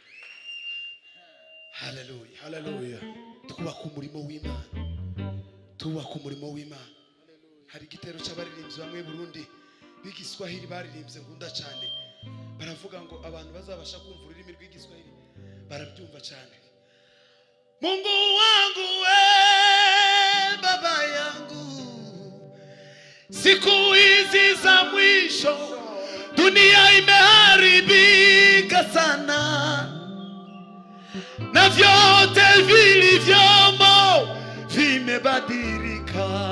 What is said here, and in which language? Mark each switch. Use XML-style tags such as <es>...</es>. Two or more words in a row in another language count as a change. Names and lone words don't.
<rw>Haleluya haleluya. Twubaka umurimo w'Imana, twubaka umurimo w'Imana. Hari igitero cy'abaririmbyi bamwe Burundi b'igiswahili baririmbye ngunda cyane, baravuga ngo abantu bazabasha kumva ururimi rw'igiswahili barabyumva cyane.</rw> <sw>Mungu wangu we baba yangu, siku hizi za mwisho dunia imeharibika sana, na vyote vilivyomo vime imebadilika</sw>